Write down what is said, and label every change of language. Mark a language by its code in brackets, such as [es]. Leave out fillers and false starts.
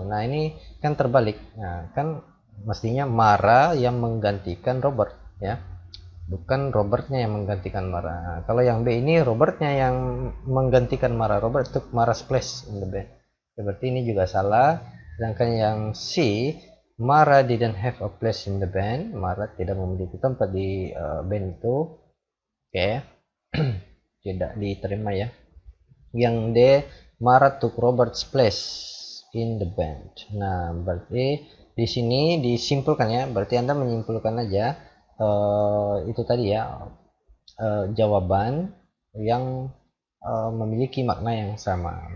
[id] Nah, ini kan terbalik. Nah, kan mestinya Mara yang menggantikan Robert ya. Bukan Robertnya yang menggantikan Mara. Nah, kalau yang B ini Robertnya yang menggantikan Mara. [en] Robert took Mara's place in the band. [id] Seperti ini juga salah. Sedangkan yang C, [en] Mara didn't have a place in the band. [id] Mara tidak memiliki tempat di band itu. Oke. Tidak diterima ya. Yang D, [en] Mara took Robert's place in the band. [id] Nah, berarti di sini disimpulkan ya. Berarti Anda menyimpulkan aja itu tadi ya, jawaban yang memiliki makna yang sama.